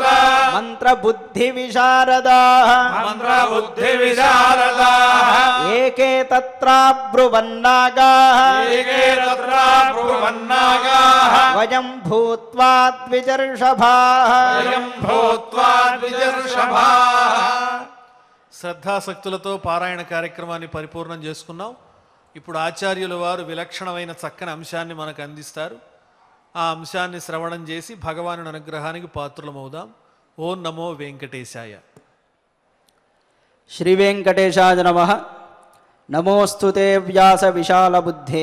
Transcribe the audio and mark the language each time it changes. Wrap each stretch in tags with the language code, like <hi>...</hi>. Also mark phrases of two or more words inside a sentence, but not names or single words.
<sa>मन्त्रबुद्धिविशारदाः मन्त्रबुद्धिविशारदाः एके तत्राब्रुवन्नागाः एके तत्र ब्रुवन्नागाः वयं भूत्वा द्विजर्षभाः वयं भूत्वा द्विजर्षभाः.</sa> <te>శ్రద్ధాసక్తులతో పారాయణ కార్యక్రమాన్ని పరిపూర్ణం చేసుకున్నాం. ఇప్పుడు ఆచార్యుల వారు విలక్షణమైన చక్కని అంశాన్ని మనకు అందిస్తారు. ఆ అంశాన్ని శ్రవణం చేసి భగవానుని అనుగ్రహానికి పాత్రులమవుదాం.</te> <sa>ఓం నమో వెంకటేశాయ. శ్రీ వెంకటేశాయ నమః. నమోస్తుతే వ్యాస విశాలబుద్ధే.</sa>